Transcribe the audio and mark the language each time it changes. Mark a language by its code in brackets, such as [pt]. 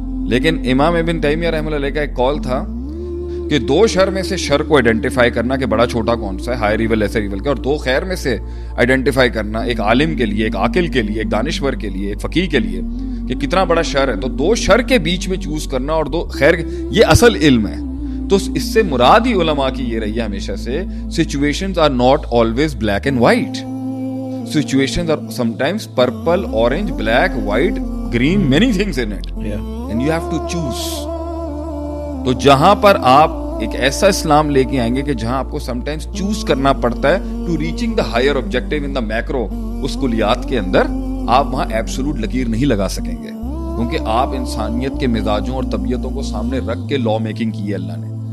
[ur] لیکن امام ابن تیمیہ رحمہ اللہ علیہ کا ایک قول تھا کہ 2 شر میں سے شر کو آئیڈینٹیفائی کرنا کہ بڑا چھوٹا کون سا ہے, ہائر ایول لیسر ایول کے, اور 2 خیر میں سے آئیڈینٹیفائی کرنا ایک عالم کے لیے, ایک عاقل کے لیے, ایک دانشور کے لیے, ایک فقیہ کے لیے کہ کتنا بڑا شر ہے. تو 2 شر کے بیچ میں چوز کرنا اور 2 خیر, یہ اصل علم ہے. تو اس سے مراد ہی علماء کی یہ رہی ہے ہمیشہ سے, [en] situations are not always black and white. Situations are sometimes purple, orange, black, white, green, many things in it. Yeah. And you have to choose. [ur] تو جہاں پر آپ ایک ایسا اسلام لے کے آئیں گے کہ جہاں آپ کو sometimes choose کرنا پڑتا ہے [en] to reaching the higher objective in the macro, [ur] اس کلیات کے اندر آپ وہاں ایبسولوٹ لکیر نہیں لگا سکیں گے, کیونکہ آپ انسانیت کے مزاجوں اور طبیعتوں کو سامنے رکھ کے لا میکنگ کی ہے اللہ نے.